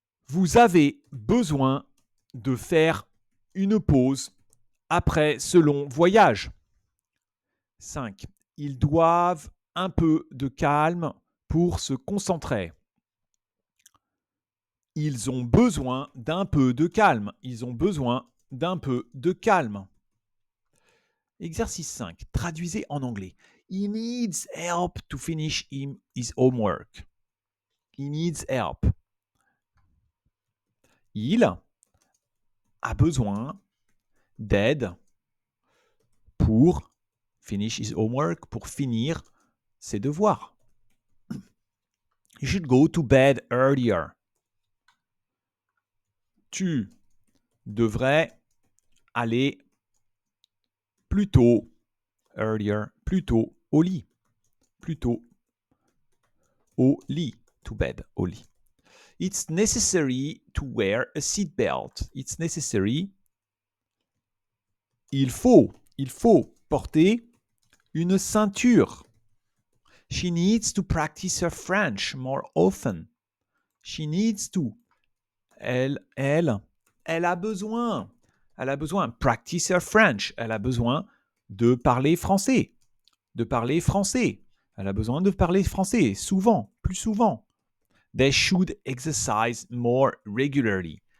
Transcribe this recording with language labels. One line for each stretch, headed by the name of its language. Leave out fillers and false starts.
French: Vous avez besoin de faire une pause après ce long voyage. 5. Ils doivent un peu de calme pour se concentrer. Ils ont besoin d'un peu de calme. Ils ont besoin d'un peu de calme. Exercice 5. Traduisez en anglais.
English: He needs help to finish his homework. He needs help.
French: Il a besoin d'aide pour
English: finish his homework,
French: pour finir ses devoirs.
English: You should go to bed earlier.
French: Tu devrais aller plus tôt,
English: earlier,
French: plus tôt au lit. Plus tôt au lit,
English: to bed,
French: au lit.
English: It's necessary to wear a seatbelt. It's necessary.
French: Il faut porter une ceinture.
English: She needs to practice her French more often. She needs to.
French: Elle a besoin. Elle a besoin.
English: Practice her French.
French: Elle a besoin de parler français. De parler français. Elle a besoin de parler français souvent, plus souvent.
English: They should exercise more regularly.